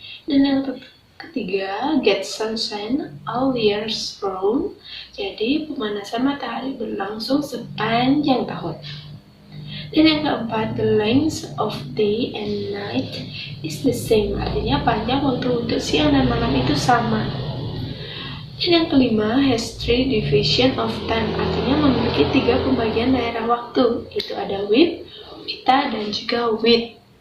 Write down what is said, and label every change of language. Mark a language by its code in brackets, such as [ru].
[id] Dan yang ketiga, [en] get sunshine all years round. [id] Jadi pemanasan matahari berlangsung sepanjang tahun. Dan yang keempat, [en] the length of day and night is the same. [id] Artinya panjang waktu untuk siang dan malam itu sama. Dan yang kelima, [en] has three division of time. [id] Artinya memiliki 3 pembagian daerah waktu. Itu ada with, wita, dan juga with.